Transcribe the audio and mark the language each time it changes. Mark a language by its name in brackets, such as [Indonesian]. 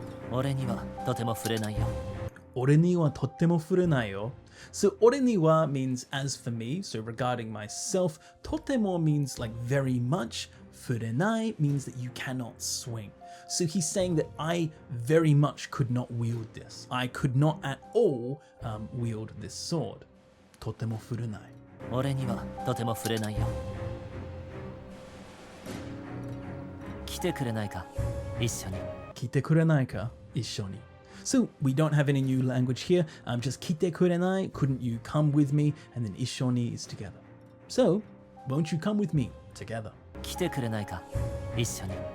[Japanese] 俺にはとても触れないよ。俺にはとっても触れないよ. [English] So 俺には means as for me, so regarding myself. Totemo means like very much. Furenai means that you cannot swing. So he's saying that I very much could not wield this. I could not at all wield this sword. [Japanese] Totemo furenai. 俺にはとても触れないよ。来てくれないか、一緒に。来てくれないか、一緒に。 [English] So we don't have any new language here. Just 来てくれない, couldn't you come with me? And then 一緒に is together. So won't you come with me together? [Japanese] 来てくれないか、一緒に。